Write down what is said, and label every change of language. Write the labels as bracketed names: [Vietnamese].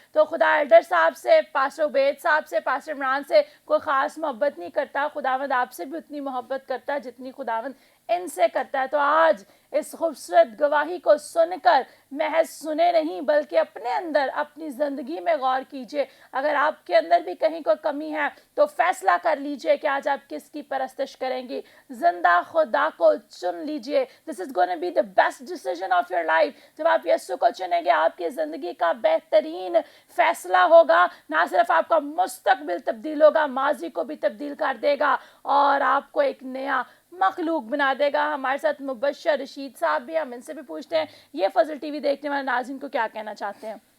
[Urdu] تو خدا ایلڈر صاحب سے, پاسٹر عبید صاحب سے, پاسٹر عمران سے کوئی خاص محبت نہیں کرتا, خداوند آپ سے بھی اتنی محبت کرتا ہے جتنی خداوند ان سے کرتا ہے. تو آج اس خوبصورت گواہی کو سن کر محض سنے نہیں بلکہ اپنے اندر اپنی زندگی میں غور کیجئے. اگر آپ کے اندر بھی کہیں کوئی کمی ہے تو فیصلہ کر لیجئے کہ آج آپ کس کی پرستش کریں گی. زندہ خدا کو چن لیجئے. [English] This is going to be the best decision of your life. [Urdu] جب آپ یسوع کو چنیں گے, آپ کی زندگی کا بہترین فیصلہ ہوگا. نہ صرف آپ کا مستقبل تبدیل ہوگا, ماضی کو بھی تبدیل کر دے گا اور آپ کو ایک نیا مخلوق بنا دے گا. ہمارے ساتھ مبشر رشید صاحب بھی, ہم ان سے بھی پوچھتے ہیں یہ فضل ٹی وی دیکھنے والے ناظرین کو کیا کہنا چاہتے ہیں.